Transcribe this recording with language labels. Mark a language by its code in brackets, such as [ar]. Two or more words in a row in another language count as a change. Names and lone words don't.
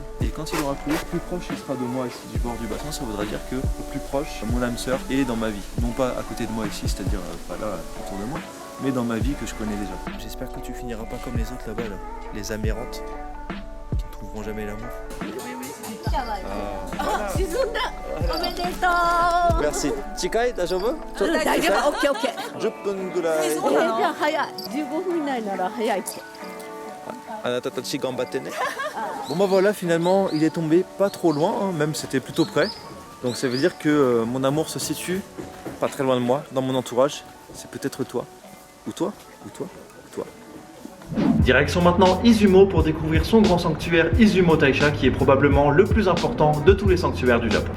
[fr] Et quand il aura coulé, plus proche il sera de moi ici du bord du bassin, ça voudra dire que au plus proche, mon âme sœur est dans ma vie. Non pas à côté de moi ici, c'est-à-dire pas là autour de moi, mais dans ma vie que je connais déjà. J'espère que tu finiras pas comme les autres là-bas, là, les amérantes, qui ne trouveront jamais l'amour. Merci. [ja] 近い、大丈夫? 10分ぐらい。 [fr] Bon bah voilà, finalement il est tombé pas trop loin, hein, même c'était plutôt près. Donc ça veut dire que mon amour se situe pas très loin de moi, dans mon entourage. C'est peut-être toi, ou toi, ou toi, ou toi. Direction maintenant Izumo pour découvrir son grand sanctuaire Izumo Taisha qui est probablement le plus important de tous les sanctuaires du Japon.